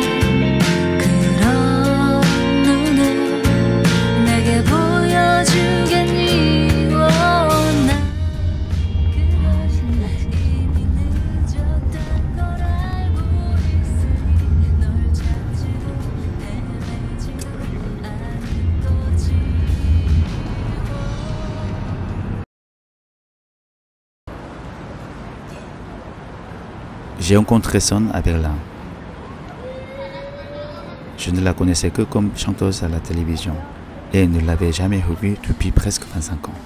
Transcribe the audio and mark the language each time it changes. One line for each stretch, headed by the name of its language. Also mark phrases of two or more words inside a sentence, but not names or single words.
Korean: 그런 눈을 내게 보여주겠니 나 이미 늦었단 걸 알고 있으니 널 찾지도 헤매지도 않을 거지
French: J'ai rencontré Son à Berlin. Je ne la connaissais que comme chanteuse à la télévision et ne l'avais jamais revue depuis presque 25 ans.